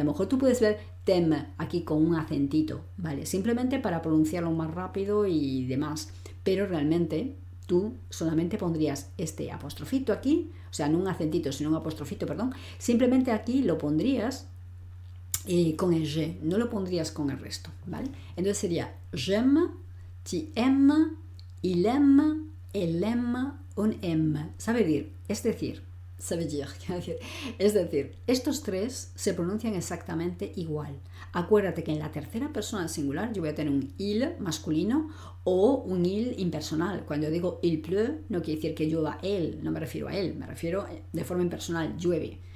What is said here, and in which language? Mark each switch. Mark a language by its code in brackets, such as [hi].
[es] A lo mejor tú puedes ver tem aquí con un acentito, ¿vale? Simplemente para pronunciarlo más rápido y demás, pero realmente tú solamente pondrías este apostrofito aquí, o sea, no un acentito, sino un apostrofito, perdón, simplemente aquí lo pondrías con el G, no lo pondrías con el resto, ¿vale? Entonces sería [fr] j'aime, tu aimes, il aime, elle aime, on aime. [es] Es decir, estos tres se pronuncian exactamente igual. Acuérdate que en la tercera persona singular yo voy a tener un il masculino o un il impersonal. Cuando digo [fr] il pleut, [es] no quiere decir que llueva él, no me refiero a él, me refiero de forma impersonal, llueve.